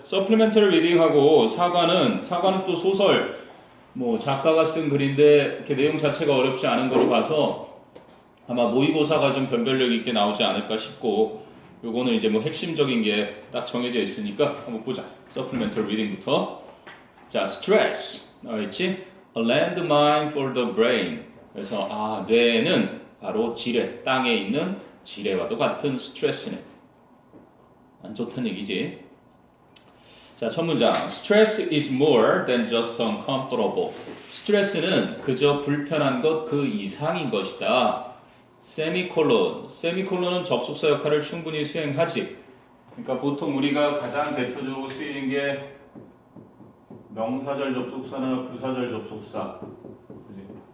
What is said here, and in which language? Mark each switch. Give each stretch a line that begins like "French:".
Korean: Supplementary Reading하고 사과는 또 소설, 뭐 작가가 쓴 글인데 이렇게 내용 자체가 어렵지 않은 거로 봐서 아마 모의고사가 좀 변별력 있게 나오지 않을까 싶고, 요거는 이제 뭐 핵심적인 게 딱 정해져 있으니까 한번 보자. Supplementary Reading부터. 자, stress. 알겠지?
English: A landmine for the brain.
Korean: 그래서 뇌는 바로 지뢰, 땅에 있는 지뢰와도 같은 스트레스네. 안 좋다는 얘기지. 자, 첫 문장.
English: Stress is more than just uncomfortable.
Korean: 스트레스는 그저 불편한 것 그 이상인 것이다. 세미콜론. 세미콜론은 접속사 역할을 충분히 수행하지. 그러니까 보통 우리가 가장 대표적으로 쓰이는 게 명사절 접속사나 부사절 접속사. 그지?